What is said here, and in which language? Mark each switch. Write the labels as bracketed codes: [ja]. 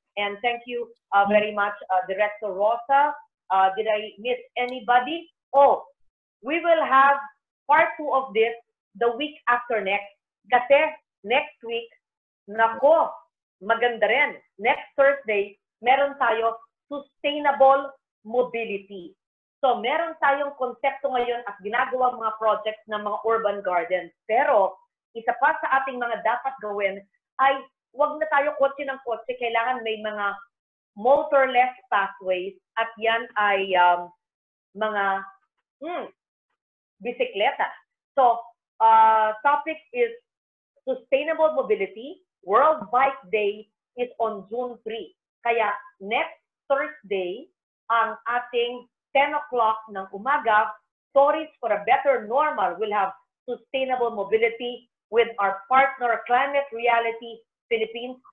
[en] And thank you very much, Director Rosa. Did I miss anybody? Oh, we will have part 2 of this the week after next. [tl] Kasi next week, nako, maganda rin. [en] Next Thursday, [tl] meron tayo [en] sustainable mobility. [tl] So, meron tayong konsepto ngayon at ginagawa mga projects ng mga urban gardens. Pero, isa pa sa ating mga dapat gawin ay wag na tayo kotse ng kotse. Kailangan may mga motorless pathways at yan ay mga bisikleta. [en] So, topic is sustainable mobility. World Bike Day is on June 3. Kaya next Thursday, [tl] ang ating [en] 10 o'clock [tl] ng umaga, [en] Stories for a Better Normal will have sustainable mobility with our partner Climate Reality Philippines.